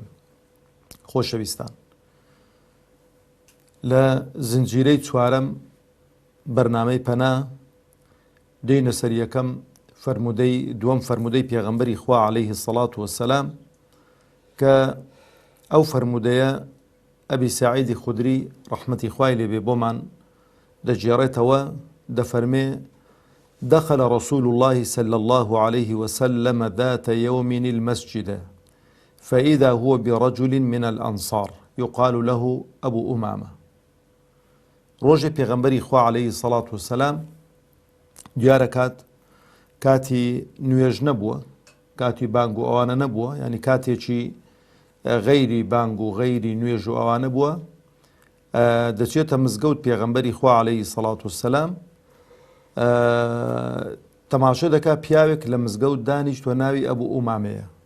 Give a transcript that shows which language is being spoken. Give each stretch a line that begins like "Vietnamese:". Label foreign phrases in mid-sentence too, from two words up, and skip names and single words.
Central Kurdish: خۆشەویستان، لە زنجیرەی چوارەم بەرنامەی پەنا دێینە سەر یەکەم دووەم فەرمودەی پێغەمبەری خوا
Arabic: عەلەیهی السەڵات وەسسەلام
Central Kurdish: کە ئەو فەرمودەیە ئەبی سەعیدی خودری ڕەحمەتی خوای لێبێ بۆمان دەجێڕێتەوە، دەفەرمێ:
Arabic: دخل رسول الله صلى الله عليه وسلم ذات يوم المسجد فإذا هو برجل من الأنصار يقال له أبو أمامة.
Central Kurdish: ڕۆژێ پێغەمبەری خوا
Arabic: عەلەیهی السەڵات وەسسەلام
Central Kurdish: دیارە کاتی نوێژ نەبووە، کاتی بانگ و ئەوانە نەبووە، ینی کاتێکی غەیری بانگ و غەیری نوێژ و ئەوانە بووە، دەچێتە مزگەوت پێغەمبەری خوا
Arabic: عەلەیهی السەڵات وەسسەلام،
Central Kurdish: تەماشە دەکا پیاوێک لە مزگەوت دانیشتوە ناوی ئەبوو ئومامەیە.